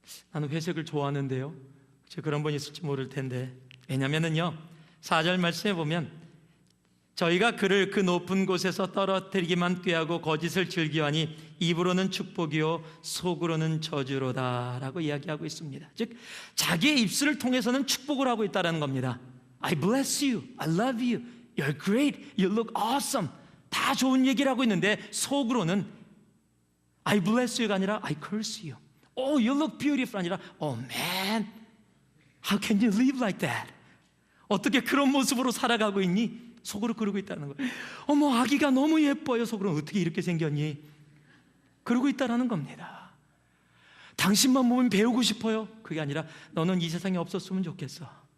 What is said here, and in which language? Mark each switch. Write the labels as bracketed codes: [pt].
[ko] 나는 회색을 좋아하는데요, 그런 분 있을지 모를 텐데, 왜냐면은요 4절 말씀에 보면 저희가 그를 그 높은 곳에서 떨어뜨리기만 꾀하고 거짓을 즐겨하니 입으로는 축복이요 속으로는 저주로다 라고 이야기하고 있습니다. 즉 자기의 입술을 통해서는 축복을 하고 있다는 겁니다. [en] I bless you, I love you, you're great, you look awesome. [ko] 다 좋은 얘기를 하고 있는데 속으로는 [en] I bless you [ko] 가 아니라 [en] I curse you. Oh, you look beautiful [ko] 아니라 [en] Oh man, how can you live like that? [ko] 어떻게 그런 모습으로 살아가고 있니? 속으로 그러고 있다는 거예요. 어머, 아기가 너무 예뻐요. 속으로는 어떻게 이렇게 생겼니? 그러고 있다는 겁니다. 당신만 보면 배우고 싶어요. 그게 아니라 너는 이 세상에 없었으면 좋겠어.